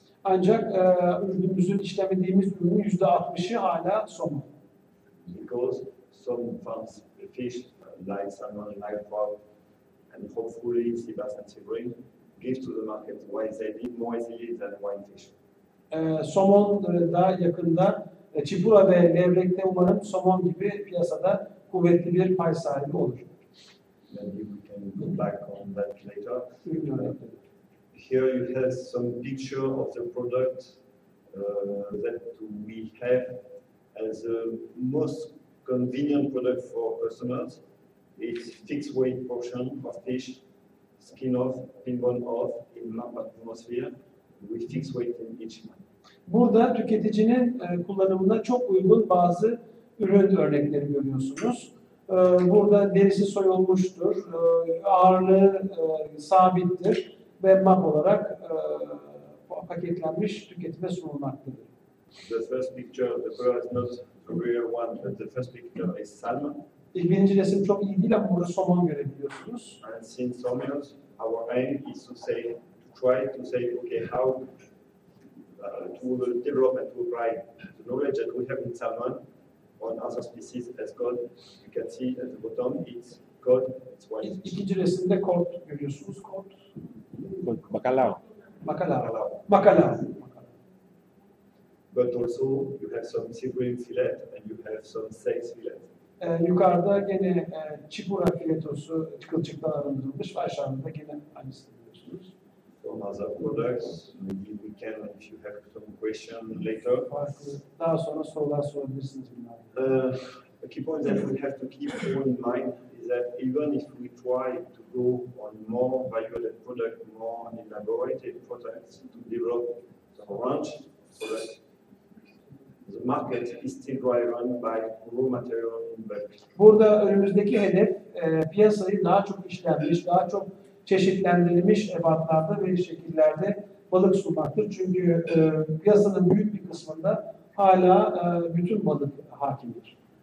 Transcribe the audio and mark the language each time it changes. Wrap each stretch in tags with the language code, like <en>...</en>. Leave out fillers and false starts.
<tr>Ancak ürünümüzün işlemediğimiz ürünün %60'ı hala somon.</tr> <en>Because some farms fish like salmon, like trout, and hopefully sea bass and sea bream give to the market why they live more easily than wild fish.</en> <tr>Somon da yakında çipura ve levrekte umarım somon gibi piyasada kuvvetli bir pay sahibi olur.</tr> <en>Maybe we can go back on that later. Here you have some picture of the product that we have as the most convenient product for customers. It's fixed weight portion of fish, skin off, fin bone off in atmosphere with fixed weight in each one.</en> <tr>Burada tüketicinin kullanımına çok uygun bazı ürün örnekleri görüyorsunuz. Burada derisi soyulmuştur, ağırlığı sabittir ve map olarak paketlenmiş tüketime sunulmaktadır.</tr> <en>The first picture, the color is not the real one, but the first picture is salmon.</en> <tr>Birinci resim çok iyi değil ama burada somon görebiliyorsunuz.</tr> <en>And since some years, our aim is to try to say, okay, how to develop and to apply the knowledge that we have in salmon on other species as cod. You can see at the bottom, it's cod, it's white.</en> <tr>İkinci resimde kod görüyorsunuz. Kod.</tr> <es>Bacalao. Bacalao. Bacalao.</es> <en>But also you have some sea bream fillet and you have some sex fillet.</en> <tr>Yukarıda gene çipura filetosu kılçıktan arındırılmış ve aşağıda gene aynısını görüyorsunuz.</tr> <en>From other products, maybe we can, if you have some question later.</en> <tr>Farklı. Daha sonra sorular sorabilirsiniz bunlarla.</tr> <en>A key point that we have to keep in mind is that even if we try to go on more value-added product, more elaborated products to develop the range products, the market is still driven by raw material in bulk.</en> <tr>Burada önümüzdeki hedef piyasayı daha çok işlenmiş, daha çok çeşitlendirilmiş ebatlarda ve şekillerde balık sunmaktır. Çünkü piyasanın büyük bir kısmında hala bütün balık hakimdir.</tr>